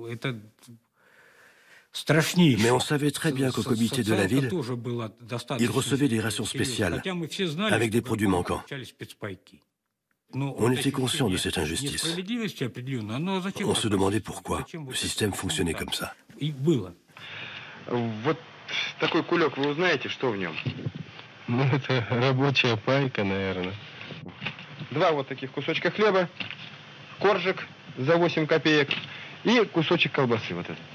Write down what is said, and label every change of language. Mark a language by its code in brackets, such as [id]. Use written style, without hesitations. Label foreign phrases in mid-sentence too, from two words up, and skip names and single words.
[fr] Mais on savait très bien qu'au comité de la ville, ils recevaient des rations spéciales, avec des produits manquants. On était conscient de cette injustice. On se demandait pourquoi le système fonctionnait comme ça. [ru] Вот такой кулек, вы узнаете, что в нем? Ну, это рабочая пайка, наверное. Два вот таких кусочка хлеба, коржик за 8 копеек и кусочек колбасы вот этот.